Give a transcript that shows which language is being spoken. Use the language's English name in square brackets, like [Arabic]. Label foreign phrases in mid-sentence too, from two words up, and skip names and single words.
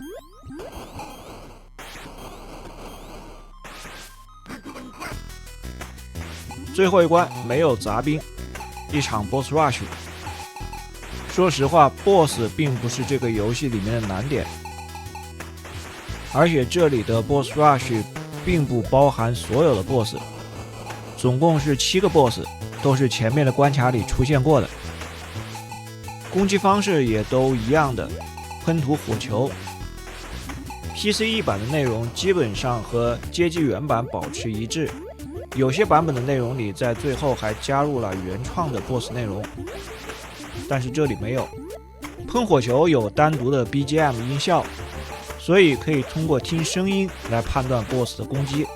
[Chinese] 最後一關沒有雜兵，一場 [English] BOSS Rush。 [Chinese] 說實話 ，BOSS 並不是這個遊戲裡面的難點，而且這裡的 [English] BOSS Rush [Chinese] 並不包含所有的 BOSS， 總共是7個 BOSS， 都是前面的關卡裡出現過的。攻擊方式也都一樣的，噴吐火球。PC1 版的內容基本上和街机原版保持一致，有些版本的內容裡在最後還加入了原創的 BOSS 內容。但是這裡沒有。噴火球有單獨的 BGM 音效，所以可以通過聽聲音來判斷 BOSS 的攻擊。